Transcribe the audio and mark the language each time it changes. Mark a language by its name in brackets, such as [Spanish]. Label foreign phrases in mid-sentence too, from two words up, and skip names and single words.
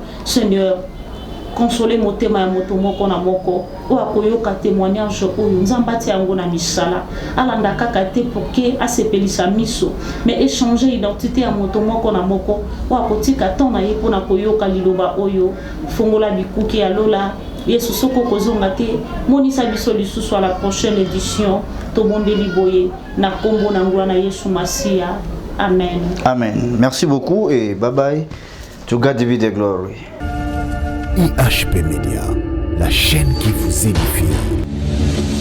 [Lingala] Seigneur, consoler motema ya moto moko na moko o akoyoka témoignage oyo nzamba ti yango na misala alanda kaka te poke asepelisa miso [French] mais échanger identité [Lingala] ya moto moko na moko o akotika ton na ye mpona koyoka liloba oyo fongola bikuki ya lola Yesu soko kozonga te monisa biso lisusu [French] à la prochaine édition [Lingala] tobondeli boye na kombo na ngwa na Yesu Masia. Amen. [French] Amen. Merci beaucoup et [English] bye bye. To God be the glory. [French] IHP Média, la chaîne qui vous édifie.